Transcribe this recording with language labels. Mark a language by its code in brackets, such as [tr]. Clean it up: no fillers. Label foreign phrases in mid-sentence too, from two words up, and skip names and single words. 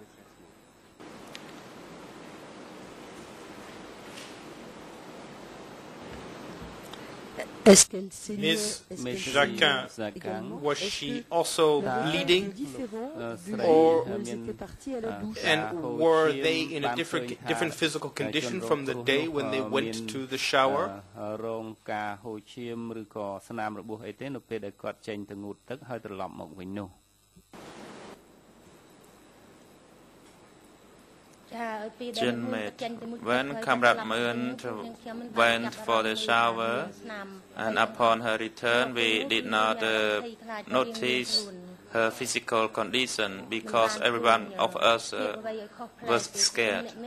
[en] Ms. Jacquin, was she also bleeding, and were they in a different physical condition from the day when they went to the shower? [km] រងការហូរឈាមឬក៏ស្នាមរបួសអីទេនៅពេលដែលគាត់ចេញទៅងូតទឹកហើយត្រឡប់មកវិញនោះ [en] When Comrade Nguyen went for the shower, and upon her return, we did not notice her physical condition because everyone of us was scared.